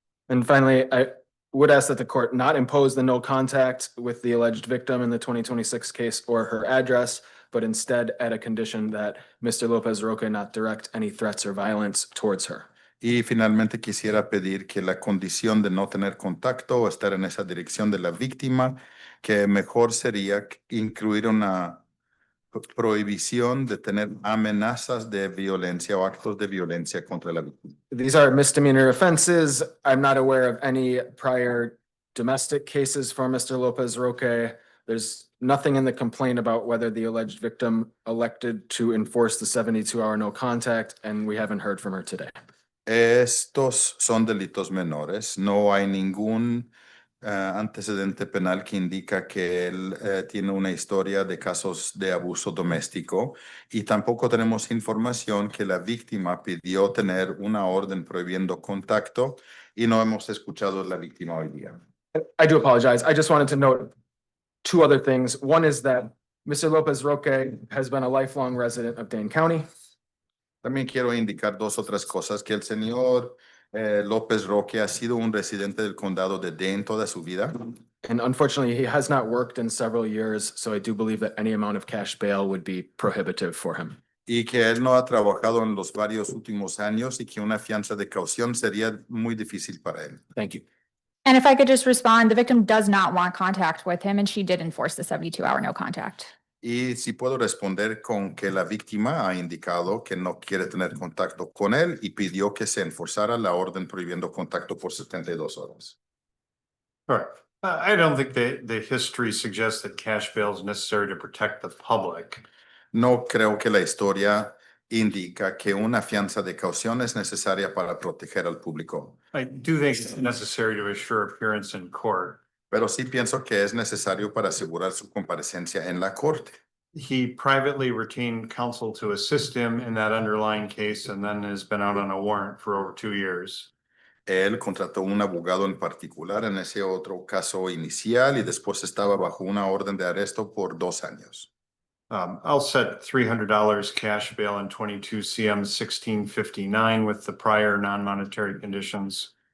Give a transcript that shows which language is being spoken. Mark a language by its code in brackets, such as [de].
[en] And finally, I would ask that the court not impose the no contact with the alleged victim in the 2026 case or her address, but instead add a condition that Mr. Lopez Roque not direct any threats or violence towards her. [es] Y finalmente quisiera pedir que la condición de no tener contacto o estar en esa dirección de la víctima, que mejor sería incluir una prohibición de tener amenazas de violencia o actos de violencia contra la víctima. [en] These are misdemeanor offenses. I'm not aware of any prior domestic cases for Mr. Lopez Roque. There's nothing in the complaint about whether the alleged victim elected to enforce the 72-hour no contact, and we haven't heard from her today. [es] Estos son delitos menores. No hay ningún antecedente penal que indica que él tiene una historia de casos de abuso doméstico y tampoco tenemos información que la víctima pidió tener una orden prohibiendo contacto y no hemos escuchado a la víctima hoy día. [en] I do apologize. I just wanted to note 2 other things. One is that Mr. Lopez Roque has been a lifelong resident of Dane County. [es] También quiero indicar 2 otras cosas, que el señor López Roque ha sido un residente del condado de Dane toda su vida. [en] And unfortunately, he has not worked in several years, so I do believe that any amount of cash bail would be prohibitive for him. [es] Y que él no ha trabajado en los varios últimos años y que una fianza de caución sería muy difícil para él. [en] Thank you. And if I could just respond, the victim does not want contact with him and she did enforce the 72-hour no contact. [es] Y si puedo responder con que la víctima ha indicado que no quiere tener contacto con él y pidió que se enforzara la orden prohibiendo contacto por 72 horas. [en] All right. I don't think the history suggests that cash bail is necessary to protect the public. [es] No creo que la historia indica que una fianza de caución es necesaria para proteger al público. [en] I do think it's necessary to assure appearance in court. [es] Pero sí pienso que es necesario para asegurar su comparecencia en la corte. [en] He privately retained counsel to assist him in that underlying case and then has been out on a warrant for over 2 years. [es] Él contrató un abogado en particular en ese otro caso inicial y después estaba bajo una orden de arresto por 2 años. [en] I'll set $300 cash bail in 22 CM 1659 with the prior non-monetary conditions.